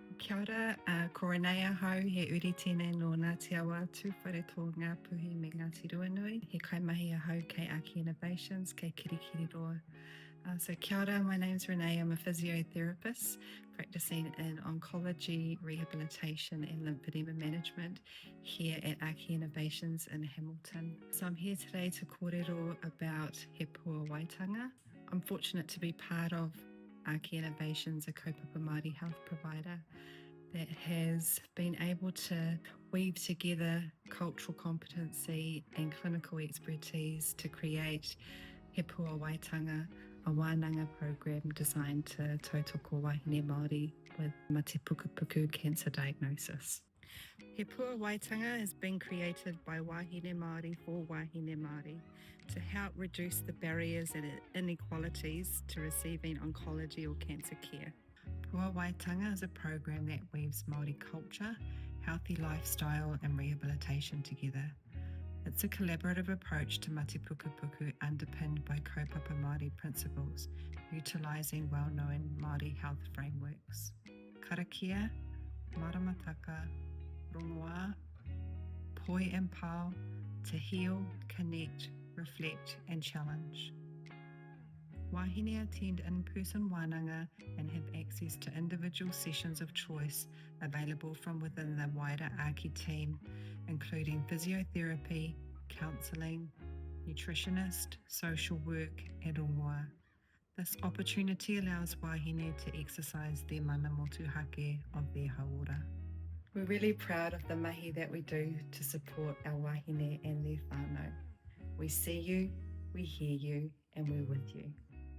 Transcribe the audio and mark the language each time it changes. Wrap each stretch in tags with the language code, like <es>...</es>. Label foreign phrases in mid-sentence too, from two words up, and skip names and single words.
<mi>Kia ora, ko Renee ahau, he uri tēnei no Ngāti Awa tū whare tō ngā puhi me Ngāti Ruanui. He kaimahi ahau kei āKI Innovations, kei kirikiri roa. So kia ora,</mi> <en>my name's Renee. I'm a physiotherapist practicing in oncology, rehabilitation and lymphedema management here at āKI Innovations in Hamilton. So I'm here today to kōrero about He Puāwaitanga. I'm fortunate to be part of āKI Innovations, a</en> <mi>kaupapa Māori</mi> <en>health provider that has been able to weave together cultural competency and clinical expertise to create He Puāwaitanga, a wānanga program designed to</en> <mi>Tautoko Wāhine Māori</mi> <en>with</en> <mi>mate pukupuku</mi> <en>cancer diagnosis. He Puāwaitanga has been created by</en> <mi>Wāhine Māori</mi> <en>for</en> <mi>Wāhine Māori</mi> <en>to help reduce the barriers and inequalities to receiving oncology or cancer care. Puāwaitanga is a program that weaves Māori culture, healthy lifestyle and rehabilitation together. It's a collaborative approach to</en> <mi>mate pukupuku</mi> <en>underpinned by</en> <mi>kaupapa Māori</mi> <en>principles, utilising well-known Māori health frameworks.</en> <mi>Karakia, maramataka, rongoā, poi</mi> <en>and pau, to heal, connect, reflect and challenge. Wāhine attend in-person wānanga and have access to individual sessions of choice available from within the wider āKI team, including physiotherapy, counselling, nutritionist, social work and rongoā. This opportunity allows wāhine to exercise their</en> <mi>mana motuhake</mi> <en>of their hauora. We're really proud of the mahi that we do to support our wāhine and their whānau. We see you, we hear you, and we're with you.</en>